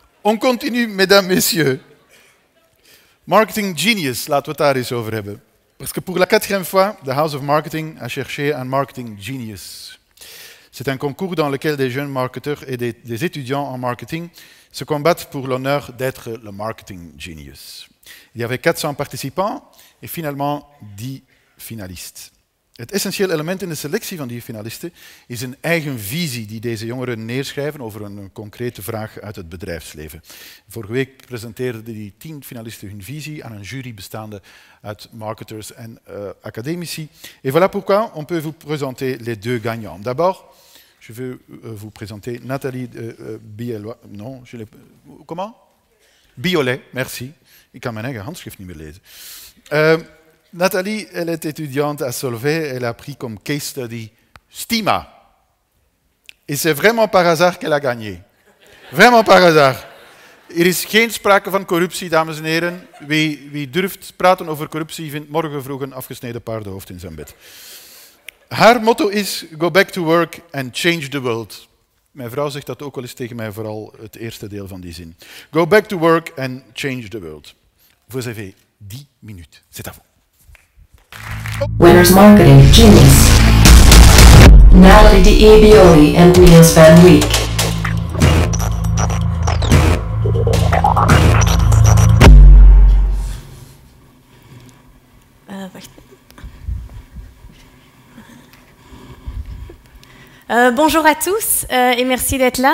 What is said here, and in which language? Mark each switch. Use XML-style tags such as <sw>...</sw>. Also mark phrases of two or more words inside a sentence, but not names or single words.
<fr>On continue, mesdames, messieurs.</fr> <nl>Marketing Genius, laten we het daar eens over hebben.</nl> <fr>Parce que pour la 4e fois, the House of Marketing a cherché un Marketing Genius. C'est un concours dans lequel des jeunes marketeurs et des étudiants en marketing se combattent pour l'honneur d'être le Marketing Genius. Il y avait 400 participants et finalement 10 finalistes.</fr> <nl>Het essentieel element in de selectie van die finalisten is een eigen visie die deze jongeren neerschrijven over een concrete vraag uit het bedrijfsleven. Vorige week presenteerden die 10 finalisten hun visie aan een jury bestaande uit marketers en academici.</nl> <fr>Et voilà pourquoi on peut vous présenter les 2 gagnants. D'abord, je veux vous présenter Nathalie Biolet. Non, comment? Biolet, merci.</fr> <nl>Ik kan mijn eigen handschrift niet meer lezen.</nl> <fr>Nathalie, elle est étudiante à Solvay, elle a pris comme</fr> <en>case study</en> <fr>Stima. Et c'est vraiment par hasard qu'elle a gagné. Vraiment par hasard.</fr> <nl>Er is geen sprake van corruptie, dames en heren. Wie durft praten over corruptie, vindt morgen vroeg een afgesneden paardenhoofd in zijn bed. Haar motto is</nl> <en>go back to work and change the world.</en> <nl>Mijn vrouw zegt dat ook wel eens tegen mij, vooral het eerste deel van die zin.</nl> <en>Go back to work and change the world.</en> <fr>Vous avez 10 minutes. C'est à vous.</fr> <en>Winners Marketing Genius. Nathalie de Bioli and Rios van Week.</en> <fr>Bonjour à tous et merci d'être là.</fr>